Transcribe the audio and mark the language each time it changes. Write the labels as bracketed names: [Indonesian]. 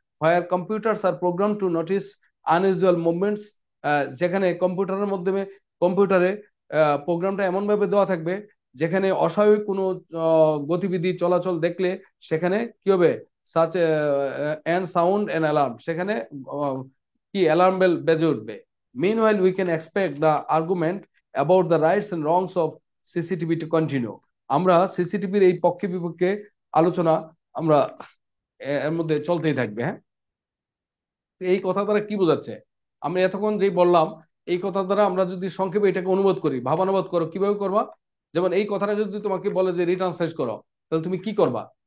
[English] where computers are program to notice unusual movements, [Bangla] যেখানে কম্পিউটারে প্রোগ্রামটা এমন ভাবে দেওয়া থাকবে যেখানে অস্বাভাবিক কোনো গতিবিধি চলাচল দেখলে সেখানে কি হবে, [English] such and sound and alarm, [Bangla] সেখানে কি অ্যালার্ম বেল বেজে উঠবে। [English] Meanwhile, we can expect the argument about the rights and wrongs of CCTV to continue. [Bangla] আমরা সিসিটিভির এই পক্ষে বিপক্ষে আলোচনা আমরা এর মধ্যে চলতেই থাকবে। হ্যাঁ, এই কথা দ্বারা কি বোঝাচ্ছে, আমরা এতক্ষণ যেই বললাম এই কথা দ্বারা আমরা যদি সংক্ষেপে এটাকে অনুবাদ করি, ভাবানুবাদ করো, কিভাবে করবা? যেমন এই কথাটা যদি তোমাকে বলে যে রিট্রান্সলেট করো, তাহলে তুমি কি করবা?